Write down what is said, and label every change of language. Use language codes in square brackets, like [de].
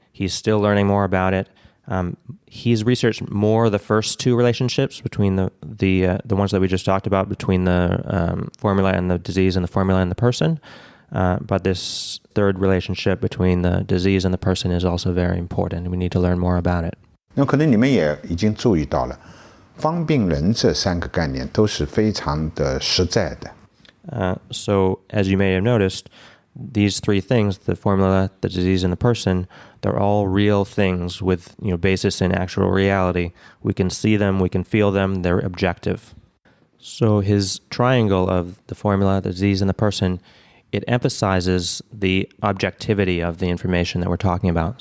[en] He's still learning more about it. He's researched more the first two relationships between the ones that we just talked about, between the formula and the disease and the formula and the person. But this third relationship between the disease and the person is also very important. We need to learn more about it. [zh] 那可能你们也已经注意到了，方病人这三个概念都是非常的实在的。 [en] So as you may have noticed, these three things, the formula, the disease, and the person, they're all real things with basis in actual reality. We can see them, we can feel them, they're objective. So his triangle of the formula, the disease, and the person, it emphasizes the objectivity of the information that we're talking about.